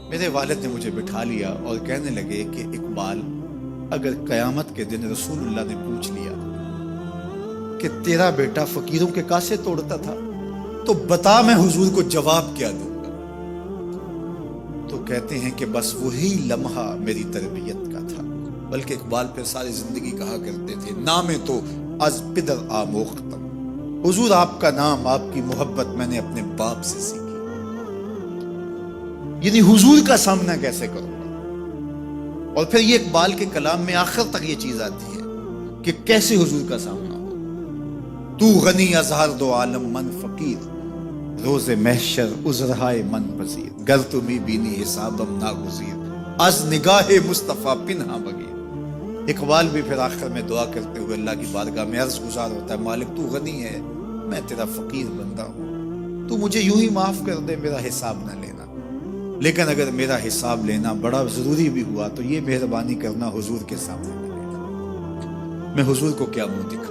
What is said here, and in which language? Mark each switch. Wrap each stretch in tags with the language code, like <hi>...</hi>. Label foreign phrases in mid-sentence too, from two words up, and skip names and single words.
<ur>میرے والد نے مجھے بٹھا لیا اور کہنے لگے کہ اقبال، اگر قیامت کے دن رسول اللہ نے پوچھ لیا کہ تیرا بیٹا فقیروں کے کاسے توڑتا تھا تو بتا میں حضور کو جواب کیا دوں گا. تو کہتے ہیں کہ بس وہی لمحہ میری تربیت کا تھا. بلکہ اقبال پہ ساری زندگی کہا کرتے تھے</ur> <fa>نام تو از پدر آموختم،</fa> <ur>حضور آپ کا نام، آپ کی محبت میں نے اپنے باپ سے سیکھی. یعنی حضور کا سامنا کیسے کروں گا. اور پھر یہ اقبال کے کلام میں آخر تک یہ چیز آتی ہے کہ کیسے حضور کا سامنا ہو.</ur> <fa>تو غنی از ہر دو عالم من فقیر، روز محشر عذرہائے من پذیر، گر تمی بینی حسابم ناگزیر، از نگاہ مصطفیٰ پنہا بغیر.</fa> <ur>اقبال بھی پھر آخر میں دعا کرتے ہوئے اللہ کی بارگاہ میں عرض گزار ہوتا ہے، مالک تو غنی ہے، میں تیرا فقیر بندہ ہوں، تو مجھے یوں ہی معاف کر دے، میرا حساب نہ لینا، لیکن اگر میرا حساب لینا بڑا ضروری بھی ہوا تو یہ مہربانی کرنا حضور کے سامنے نہ لینا، میں حضور کو کیا منہ دکھاؤں.</ur>